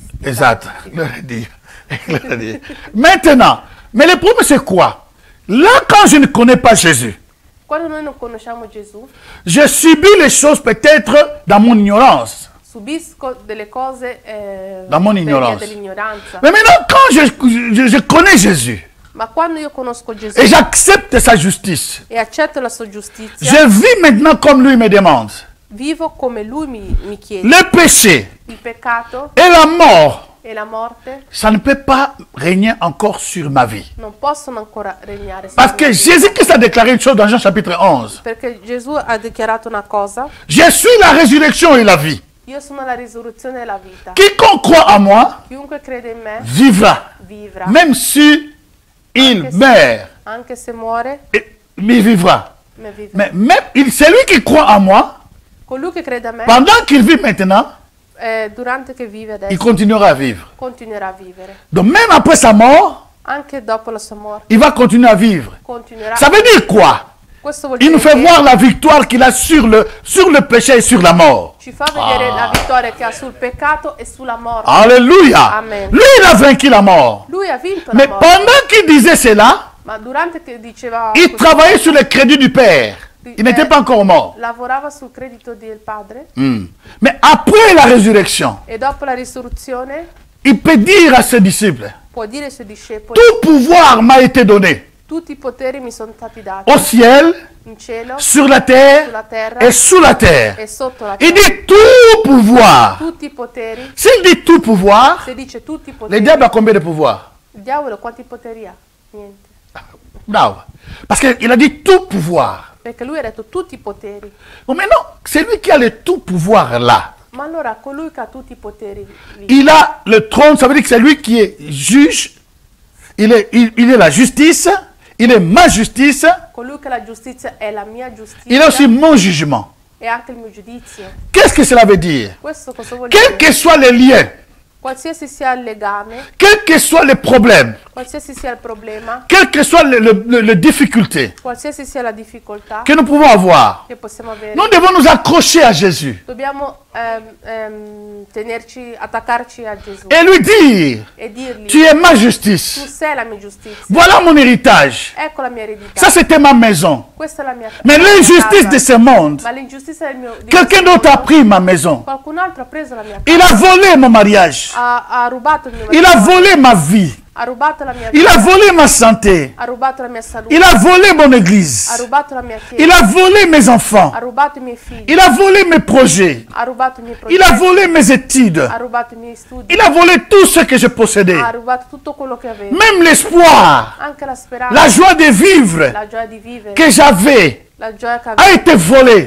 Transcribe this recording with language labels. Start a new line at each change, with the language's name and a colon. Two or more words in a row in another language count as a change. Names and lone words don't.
French: Exact. Maintenant, mais le problème c'est quoi? Là, quand je ne connais pas Jésus,
Italian: Quando noi non conosciamo Gesù,
French: je subis les choses peut-être dans mon ignorance.
Italian: subisco delle cose
French: Dans mon
Italian: per via
French: ignorance.
Italian: dell'ignoranza.
French: Mais maintenant, quand je connais Jésus
Italian: Ma quando io conosco Gesù
French: et j'accepte sa justice,
Italian: e accetto la sua giustizia,
French: je vis maintenant comme lui me demande.
Italian: vivo come lui mi chiede.
French: Le péché
Italian: Il peccato
French: et la mort,
Italian: e la morte
French: ça ne peut pas régner encore sur ma vie.
Italian: non possono ancora regnare.
French: Parce que Jésus-Christ a déclaré une chose dans Jean chapitre 11.
Italian: Perché Gesù ha dichiarato una cosa:
French: Je suis la résurrection et la vie.
Italian: io sono la risurrezione e la vita.
French: Quiconque croit en moi
Italian: Chiunque crede in me
French: vivra.
Italian: vivrà.
French: Même si il meurt,
Italian: Anche se muore,
French: mais il vivra.
Italian: ma vivrà.
French: Mais même celui qui croit en moi,
Italian: Colui che crede a me,
French: pendant qu'il vit maintenant,
Italian: durante che vive adesso,
French: il continuera à vivre.
Italian: continuerà a vivere.
French: Donc même après sa mort,
Italian: Anche dopo la sua morte,
French: il va continuer à vivre.
Italian: continuerà.
French: Ça veut dire quoi?
Italian: Questo vuol
French: Il
Italian: dire
French: nous fait
Italian: che
French: voir la victoire qu'il a sur le péché et sur la mort.
Italian: ci fa vedere la vittoria che ha sul peccato e sulla morte.
French: Alléluia.
Italian: Amen.
French: Lui, il a vaincu la mort.
Italian: Lui ha vinto
French: Mais
Italian: la morte.
French: pendant qu'il disait cela,
Italian: Ma durante che diceva
French: il
Italian: questo,
French: travaillait sur le crédit du Père. Il n'était pas encore mort.
Italian: lavorava sul credito del padre
French: Mais après la résurrection,
Italian: e dopo la risurrezione
French: il peut dire à ses disciples,
Italian: può dire ai suoi discepoli:
French: tout pouvoir m'a été donné
Italian: tutti i poteri mi sono stati dati
French: au ciel,
Italian: in cielo,
French: sur la terre
Italian: sulla terra
French: et sous la terre.
Italian: e sotto la
French: Il
Italian: terra.
French: dit tout pouvoir.
Italian: Tutti i poteri,
French: S'il dit tout pouvoir,
Italian: se dice tutti i
French: le
Italian: poteri,
French: diable a combien de pouvoir?
Italian: il diavolo quanti poteri ha? Niente. Non.
French: Parce qu'il a dit tout pouvoir.
Italian: Perché lui ha detto tutti i poteri.
French: Bon, maintenant, c'est lui qui a le tout pouvoir là.
Italian: Ma allora colui che ha tutti i poteri lì,
French: Il a le trône, ça veut dire que c'est lui qui est juge, il est la justice, il est ma justice,
Italian: colui che ha la giustizia è la mia giustizia,
French: il est aussi mon jugement.
Italian: e anche il mio giudizio.
French: Qu'est-ce que cela veut dire?
Italian: Questo cosa vuol
French: Quels
Italian: dire?
French: que soient les liens,
Italian: Qualsiasi sia il legame,
French: quels que soient les problèmes,
Italian: qualsiasi sia il problema,
French: quelles que soient les difficultés
Italian: qualsiasi sia la difficoltà
French: que nous pouvons avoir,
Italian: che possiamo avere,
French: nous devons nous accrocher à Jésus
Italian: dobbiamo attaccarci a Gesù
French: et lui dire,
Italian: e dirgli:
French: tu es ma
Italian: tu
French: justice,
Italian: sei la mia giustizia,
French: voilà mon héritage,
Italian: ecco la mia eredità,
French: ça c'était ma maison.
Italian: questa è la mia
French: Mais
Italian: la mia
French: l'injustice
Italian: casa.
French: de ce monde,
Italian: Ma l'ingiustizia del mio di
French: quelqu'un
Italian: questo
French: d'autre a
Italian: mondo,
French: pris ma maison.
Italian: qualcun altro ha preso la mia
French: Il
Italian: casa,
French: a volé mon mariage.
Italian: ha rubato il mio
French: Il a
Italian: matrimonio,
French: volé ma vie.
Italian: ha rubato la mia
French: Il
Italian: vita,
French: a volé ma santé.
Italian: ha rubato la mia salute,
French: Il a volé mon
Italian: ha
French: église.
Italian: rubato la mia
French: Il
Italian: chiesa,
French: a volé mes enfants.
Italian: ha rubato i miei figli,
French: Il a volé mes projets.
Italian: ha rubato i miei
French: Il a
Italian: progetti,
French: volé mes études.
Italian: ha rubato i miei studi,
French: Il a volé tout ce que je possédais.
Italian: ha rubato tutto quello che avevo,
French: Même l'espoir,
Italian: anche la speranza,
French: la joie de vivre
Italian: la gioia di vivere,
French: que j'avais
Italian: la gioia che
French: a
Italian: avevo
French: été volée.